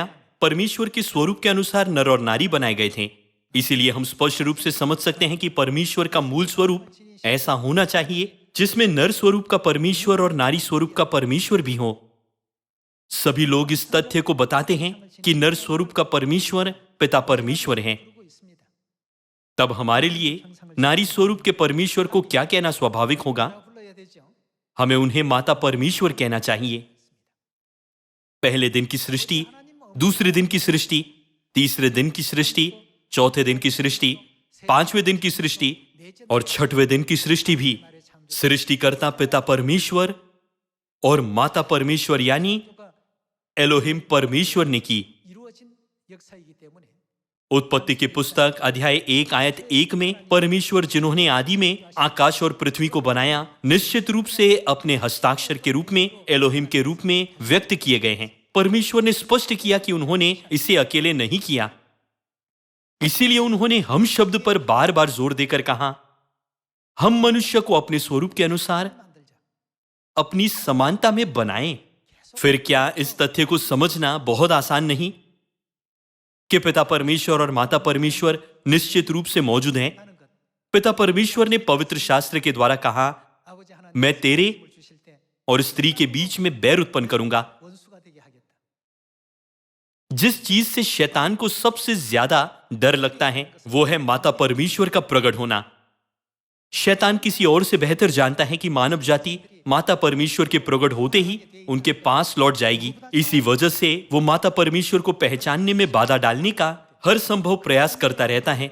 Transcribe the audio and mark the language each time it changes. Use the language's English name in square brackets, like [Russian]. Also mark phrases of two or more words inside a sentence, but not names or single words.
[Hindi] परमेश्वर के स्वरूप के अनुसार नर और नारी बनाए गए थे। इसीलिए हम स्पष्ट रूप से समझ सकते हैं कि परमेश्वर का मूल स्वरूप ऐसा होना चाहिए जिसमें नर स्वरूप का परमेश्वर और नारी स्वरूप का परमेश्वर भी हो। सभी लोग इस तथ्य को बताते हैं कि नर स्वरूप का परमेश्वर पिता परमेश्वर है। [Korean] 그러고 있습니다. [Hindi] तब हमारे लिए नारी स्वरूप के परमेश्वर को क्या कहना स्वाभाविक होगा? [Korean] 뭐라 불러야 되죠? [Hindi] हमें उन्हें माता परमेश्वर कहना चाहिए। पहले दिन की सृष्टि, दूसरे दिन की सृष्टि, तीसरे दिन की सृष्टि, चौथे दिन की सृष्टि, पांचवें दिन की सृष्टि और छठवें दिन की सृष्टि भी सृष्टिकर्ता पिता परमेश्वर और माता परमेश्वर यानी एलोहिम परमेश्वर ने की। [Korean] 이루어진 역사이기 때문에 [Hindi] उत्पत्ति की पुस्तक अध्याय 1 आयत 1 में परमेश्वर जिन्होंने आदि में आकाश और पृथ्वी को बनाया, निश्चित रूप से अपने हस्ताक्षर के रूप में एलोहिम के रूप में व्यक्त किए गए हैं। परमेश्वर ने स्पष्ट किया कि उन्होंने इसे अकेले नहीं किया। इसीलिए उन्होंने हम शब्द पर बार बार जोर देकर कहा, हम मनुष्य को अपने स्वरूप के अनुसार [Korean] 만들자. [Hindi] अपनी समानता में बनाएं। फिर क्या इस तथ्य को समझना बहुत आसान नहीं कि पिता परमेश्वर और माता परमेश्वर निश्चित रूप से मौजूद हैं? [Korean] 하는 것. [Hindi] पिता परमेश्वर ने पवित्र शास्त्र के द्वारा कहा, [Korean] 아버지 하나님 [Hindi] मैं तेरे [Korean] 을 주실 때 [Hindi] और स्त्री के बीच में बैर उत्पन्न करूंगा। [Korean] 원수가 되게 하겠다. [Hindi] जिस चीज से शैतान को सबसे ज्यादा डर लगता है वो है माता परमेश्वर का प्रकट होना। शैतान किसी और से बेहतर जानता है कि मानव जाति माता परमेश्वर के प्रकट होते ही उनके पास लौट जाएगी। इसी वजह से वो माता परमेश्वर को पहचानने में बाधा डालने का हर संभव प्रयास करता रहता है।